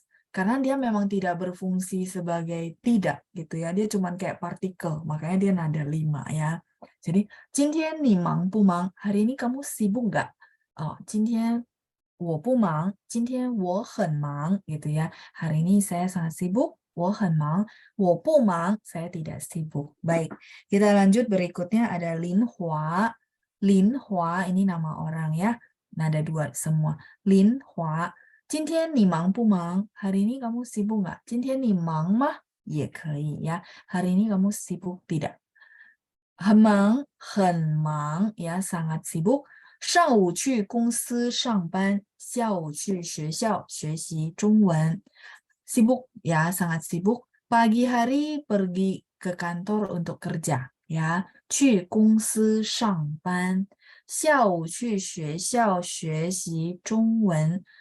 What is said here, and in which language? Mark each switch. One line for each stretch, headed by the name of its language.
Indonesian: Karena dia memang tidak berfungsi sebagai tidak gitu ya. Dia cuma kayak partikel, makanya dia nada 5 ya.
Chinese: Jadi, 今天你忙不忙?
Indonesian: Hari ini kamu sibuk nggak?
Chinese: Oh, 今天我不忙，今天我很忙
Indonesian: gitu ya. Hari ini saya sangat sibuk,
Chinese: 我很忙，我不忙,
Indonesian: saya tidak sibuk. Baik, kita lanjut berikutnya ada Lin Hua. Lin Hua ini nama orang ya. Nada 2 semua.
Chinese: Lin Hua. 今天你忙不忙?
Indonesian: Hari ini kamu sibuk nggak?
Chinese: 今天你忙吗?也可以 ya.
Indonesian: Hari ini kamu sibuk tidak?
Chinese: 很忙，很忙
Indonesian: ya, sangat sibuk.
Chinese: 上午去公司上班，下午去学校学习中文。
Indonesian: Sibuk ya, sangat sibuk. Pagi hari pergi ke kantor untuk kerja ya.
Chinese: 去公司上班，下午去学校学习中文。